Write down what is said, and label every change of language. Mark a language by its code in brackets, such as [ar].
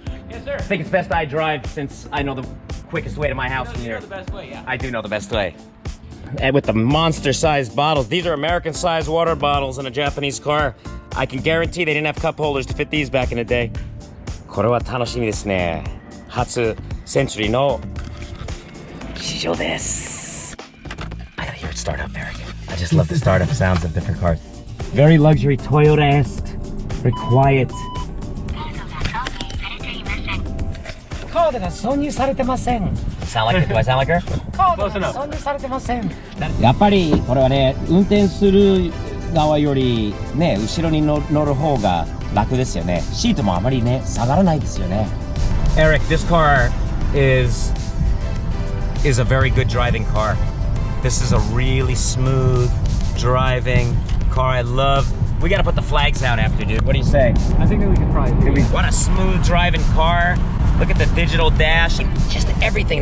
[en] Yes, sir. I think it's best I drive since I know the quickest way to my house from here. You know the best way, yeah. I do know the best way. And with the monster-sized bottles, these are American-sized water bottles in a Japanese car. I can guarantee they didn't have cup holders to fit these back in the day. [ja] これは楽しみですね。初センチュリーの試乗です。 [en] I gotta hear it start up, Eric. I just love the startup sounds of different cars. Very luxury, Toyota-esque, very quiet. [ja] カードが挿入されてません。 [en] Sound like it? Do I sound like her? [ja] カードが挿入されてません。やっぱりこれはね、運転する側よりね、後ろに乗る方が楽ですよね。シートもあまりね、下がらないですよね。 [en] Eric, this car is a very good driving car. This is a really smooth driving car. I love. We gotta put the flags out after, dude. What do you say? I think that we could probably do it. What a smooth driving car. Look at the digital dash. Just everything.